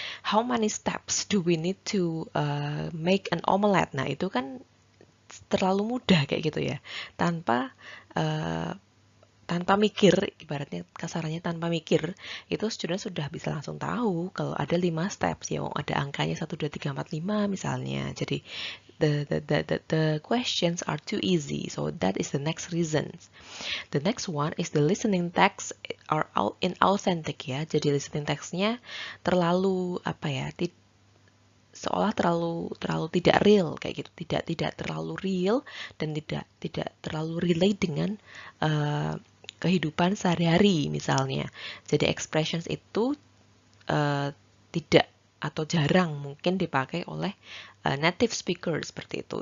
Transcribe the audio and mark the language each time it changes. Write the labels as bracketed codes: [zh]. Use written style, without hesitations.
[en] How many steps do we need to make an omelette? [id] Nah, itu kan terlalu mudah kayak gitu ya. Tanpa mikir, ibaratnya kasarannya tanpa mikir, itu student sudah bisa langsung tahu kalau ada 5 steps ya, ada angkanya 1, 2, 3, 4, 5 misalnya. [en] Jadi the questions are too easy, so that is the next reason. The next one is the listening text are inauthentic ya. [id] Jadi listening textnya terlalu seolah terlalu tidak real kayak gitu, tidak terlalu real dan tidak terlalu relate dengan kehidupan sehari-hari misalnya. Jadi expressions itu tidak atau jarang mungkin dipakai oleh native speaker seperti itu.